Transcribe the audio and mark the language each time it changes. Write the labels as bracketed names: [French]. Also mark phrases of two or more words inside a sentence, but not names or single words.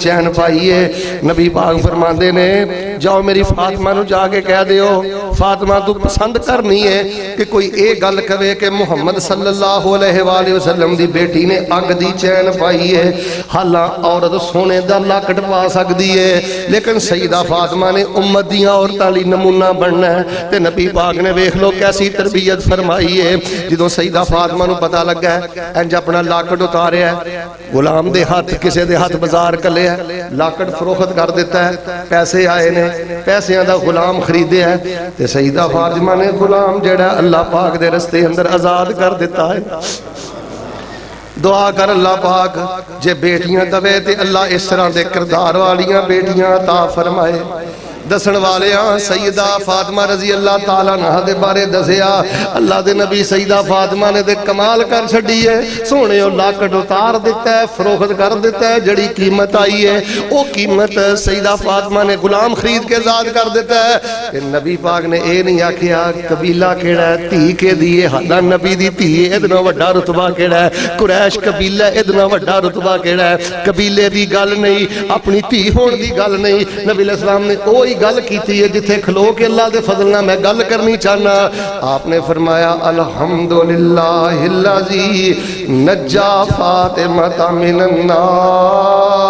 [Punjabi] چین پائی ہے، نبی پاک فرماندے نے جاؤ میری فاطمہ نو جا کے کہہ دیو فاطمہ تو پسند کرنی ہے کہ کوئی ایک گل کہے کہ محمد [Arabic] صلی اللہ علیہ وآلہ وسلم [Punjabi] دی بیٹی نے اگ دی چین پائی ہے، حالاں عورت سونے دا لاکٹ پا سکتی ہے، لیکن سیدہ فاطمہ نے امت دیاں عورتاں لئی نمونہ بننا ہے تے نبی پاک نے ویکھ لو کیسی تربیت فرمائی ہے۔ جدوں سیدہ فاطمہ نو پتہ لگا ہے انج اپنا لاکٹ اتاریا ہے، غلام دے ہاتھ کسے دے ہاتھ بازار کلے ہے، لاکٹ فروخت کر دیتا ہے، پیسے آئے نے، پیسیاں دا غلام خریدے ہے تے سیدہ فاطمہ نے غلام جڑا اللہ پاک دے رستے اندر آزاد کر دیتا ہے۔ دعا کر اللہ پاک جے بیٹیاں دوے تے اللہ اس طرح دے کردار والیاں بیٹیاں عطا فرمائے۔ دسن والیاں سیدہ فاطمہ [Arabic] رضی اللہ تعالیٰ عنہ [Punjabi] دے بارے دسیا، اللہ دے نبی سیدہ فاطمہ نے دے کمال کر چھڑی ہے، سونے او لاکٹ اتار دیتا ہے، فروخت کر دیتا ہے، جڑی قیمت آئی ہے او قیمت سیدہ فاطمہ نے غلام خرید کے آزاد کر دیتا ہے۔ کہ نبی پاک نے اے نہیں آکھیا قبیلہ کیڑا ہے تھی کے دیے، حالا نبی دی تھی ادنا وڈا رتبہ کیڑا ہے، قریش قبیلہ ادنا وڈا رتبہ کیڑا ہے، قبیلے دی گل نہیں، اپنی تھی ہون دی گل نہیں، نبی علیہ السلام نے کوئی گل کیتی ہے جتھے کھلو کے اللہ دے فضل نہ میں گل کرنی چاہنا۔ [Urdu] آپ نے فرمایا [Arabic] الحمدللہ الذی نجا فاطمہ من النار،